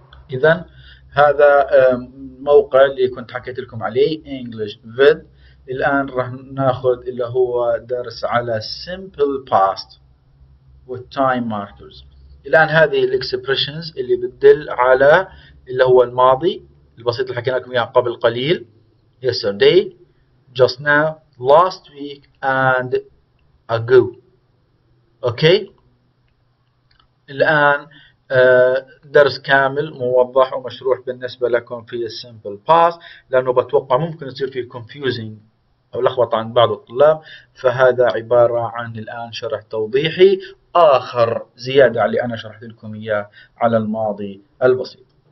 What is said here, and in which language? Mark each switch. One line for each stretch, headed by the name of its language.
Arabic: إذا هذا موقع اللي كنت حكيت لكم عليه English Vid. الآن راح ناخذ اللي هو درس على simple past والtime markers. الآن هذه الاكسبريشنز اللي بتدل على اللي هو الماضي البسيط اللي حكينا لكم إياه قبل قليل.
English: Yesterday, just now, last week and ago.
Arabic: أوكي. الآن درس كامل موضح ومشروح بالنسبة لكم في السمبل باست، لأنه بتوقع ممكن يصير فيه confusing أو لخبطة عند بعض الطلاب، فهذا عبارة عن الآن شرح توضيحي آخر زيادة على اللي أنا شرحت لكم إياه على الماضي البسيط.